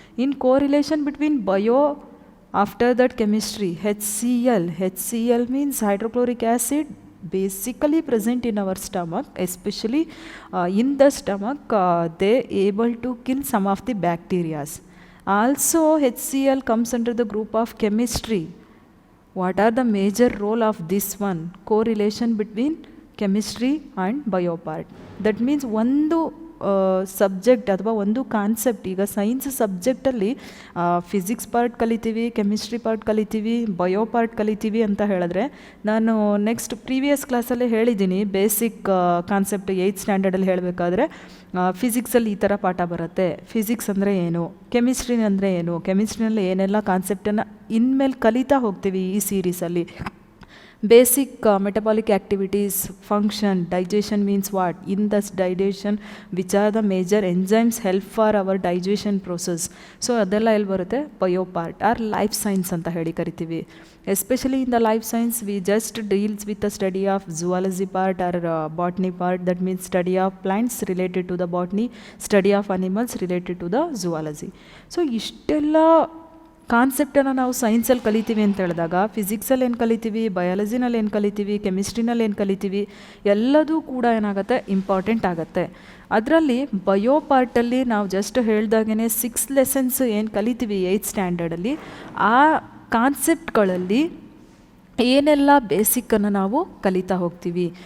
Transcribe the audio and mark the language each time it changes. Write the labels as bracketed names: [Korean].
[English] In correlation between bio, after that chemistry, HCl means hydrochloric acid, basically present in our stomach, especially in the stomach, they able to kill some of the bacteria. Also HCl comes under the group of chemistry. What are the major role of this one? Correlation between chemistry and bio part. That means [Kannada] ಒಂದು subject ಅಥವಾ ಒಂದು concept, ಈಗ science ಸಬ್ಜೆಕ್ಟಲ್ಲಿ physics part ಕಲಿತೀವಿ, chemistry part ಕಲಿತೀವಿ, bio part ಕಲಿತೀವಿ ಅಂತ ಹೇಳಿದ್ರೆ, ನಾನು ನೆಕ್ಸ್ಟ್ ಪ್ರೀವಿಯಸ್ ಕ್ಲಾಸಲ್ಲೇ ಹೇಳಿದ್ದೀನಿ, ಬೇಸಿಕ್ ಕಾನ್ಸೆಪ್ಟ್ 8th ಸ್ಟ್ಯಾಂಡರ್ಡಲ್ಲಿ ಹೇಳಬೇಕಾದ್ರೆ ಫಿಸಿಕ್ಸಲ್ಲಿ ಈ ಥರ ಪಾಠ ಬರುತ್ತೆ. ಫಿಸಿಕ್ಸ್ ಅಂದರೆ ಏನು, ಕೆಮಿಸ್ಟ್ರಿ ಅಂದರೆ ಏನು, ಕೆಮಿಸ್ಟ್ರಿನಲ್ಲಿ ಏನೆಲ್ಲ ಕಾನ್ಸೆಪ್ಟನ್ನು ಇನ್ಮೇಲೆ ಕಲಿತಾ ಹೋಗ್ತೀವಿ ಈ ಸೀರೀಸಲ್ಲಿ. [English] Basic metabolic activities, function, digestion means what, in this digestion which are the major enzymes help for our digestion process. [Kannada] So ಅದೆಲ್ಲ ಎಲ್ಲಿ ಬರುತ್ತೆ, bio part R life science ಅಂತ ಹೇಳಿ ಕರಿತೀವಿ. [English] Especially in the life science we just deals with the study of zoology part or botany part, that means study of plants related to the botany, study of animals related to the zoology. [Kannada] So ಇಷ್ಟೆಲ್ಲ ಕಾನ್ಸೆಪ್ಟನ್ನು ನಾವು ಸೈನ್ಸಲ್ಲಿ ಕಲಿತೀವಿ ಅಂತ ಹೇಳಿದಾಗ, ಫಿಸಿಕ್ಸಲ್ಲಿ ಏನು ಕಲಿತೀವಿ, ಬಯಾಲಜಿನಲ್ಲಿ ಏನು ಕಲಿತೀವಿ, ಕೆಮಿಸ್ಟ್ರಿನಲ್ಲಿ ಏನು ಕಲಿತೀವಿ, ಎಲ್ಲದೂ ಕೂಡ ಏನಾಗುತ್ತೆ, ಇಂಪಾರ್ಟೆಂಟ್ ಆಗುತ್ತೆ. ಅದರಲ್ಲಿ ಬಯೋ ಪಾರ್ಟಲ್ಲಿ ನಾವು ಜಸ್ಟ್ ಹೇಳ್ದಾಗೇ 6 ಲೆಸನ್ಸ್ ಏನು ಕಲಿತೀವಿ 8th ಸ್ಟ್ಯಾಂಡರ್ಡಲ್ಲಿ, ಆ ಕಾನ್ಸೆಪ್ಟ್ಗಳಲ್ಲಿ ಏನೆಲ್ಲ ಬೇಸಿಕ್ಕನ್ನು ನಾವು ಕಲಿತಾ ಹೋಗ್ತೀವಿ.